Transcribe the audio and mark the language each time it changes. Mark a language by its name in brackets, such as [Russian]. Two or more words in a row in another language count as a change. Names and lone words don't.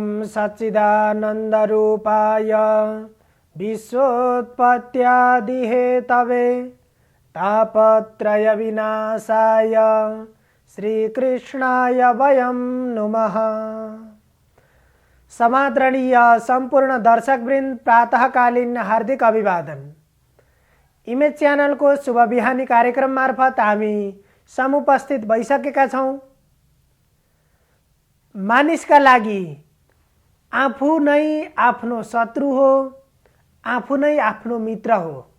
[Sanskrit] सच्चिदानन्दरूपाय विश्वोत्पत्त्यादिहेतवे तापत्रय विनाशाय श्रीकृष्णाय वयं नुमः। [Nepali] समादरणीय संपूर्ण दर्शकवृन्द प्रातःकालीन हार्दिक अभिवादन। इमेज च्यानल को शुभ बिहानी कार्यक्रम मार्फत हामी समुपस्थित भइसकेका छौं। मानिसका लागि आफू नै आफ्नो शत्रु हो, आफू नै आफ्नो मित्र हो।